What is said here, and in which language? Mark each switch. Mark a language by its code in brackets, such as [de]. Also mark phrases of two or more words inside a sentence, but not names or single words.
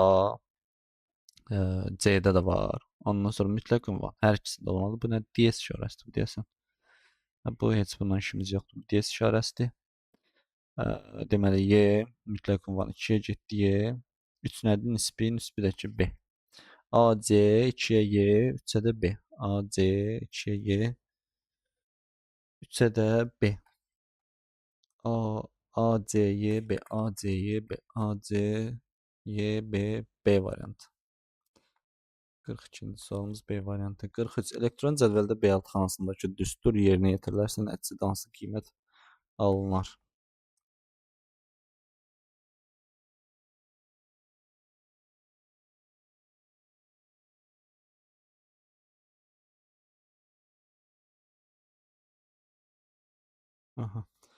[az] A, C-də də var. Ondan sonra mütləq ünvan hər ikisində olmalıdır. Bu nə? DS işarəsidir deyəsən. Bu heç bundan işimiz yoxdur. DS işarəsidir. Deməli, Y, mütləq ünvan 2-yə getdi Y. 3 nədir? Nisbi, nisbi də ki, B. AC 2'ye Y, 3'e de B. AC 2'ye Y, 3'e de B. AC Y B, AC Y B, AC Y B, B variantı. 42-ci sualımız B variantı. 43. Elektron cədvəldə B6 xanasındakı düstur yerinə yetirilərsə nəticədə hansı qiymət alınır? Aha.